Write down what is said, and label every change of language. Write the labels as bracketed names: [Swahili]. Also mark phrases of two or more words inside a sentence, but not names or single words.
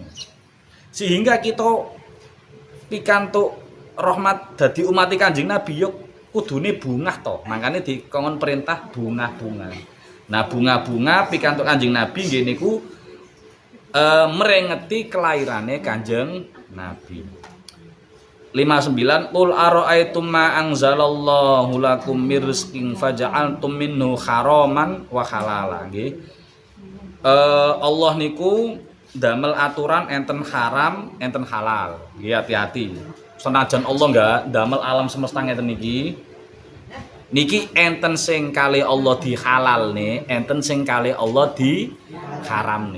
[Javanese] Sehingga kita pikantuk rahmat dadi umat Kanjeng Nabi yo kudune bungah to. Makane dikon perintah bungah-bungah. Nah, bunga-bunga pikantuk Kanjeng Nabi nggih niku merengeti kelairane Kanjeng Nabi. [Arabic] 59 قل أرأيتم ما أنزل الله لكم من رزق فجعلتم منه حراما وحلالا nggih. [Javanese] Allah niku damel aturan enten haram, enten halal. Nggih hati-hati. Senajan Allah enggak damel alam semesta ngeten niki enten sing kali Allah dihalalne, enten sing kali Allah diharamne.